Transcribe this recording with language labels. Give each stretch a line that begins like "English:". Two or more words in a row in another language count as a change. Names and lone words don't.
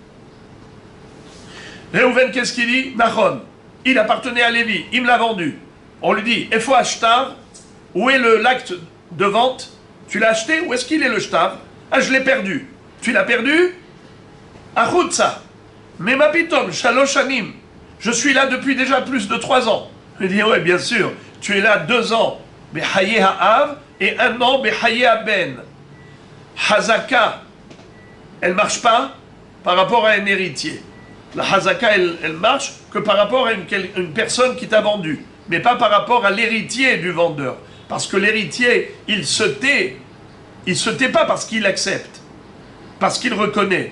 French: Réhouven, qu'est-ce qu'il dit? Nachon, il appartenait à Lévi, il me l'a vendu. On lui dit,
Hebrew: איפה השטר,
French: où est l'acte de vente? Tu l'as acheté? Où est-ce qu'il est le shtar? Ah, je l'ai perdu. Tu l'as perdu? Achutza.
Hebrew: Mais מה פתאום, שלוש שנים.
French: Je suis là depuis déjà plus de 3 ans. Je lui dis, ouais, bien sûr. Tu es là 2 ans,
Hebrew: בחיי האב,
French: et 1 an,
Hebrew: בחיי הבן.
French: Hazaka, elle marche pas par rapport à un héritier. La hazaka, elle marche que par rapport à une personne qui t'a vendu, mais pas par rapport à l'héritier du vendeur. Parce que l'héritier, il se tait. Il se tait pas parce qu'il accepte, parce qu'il reconnaît.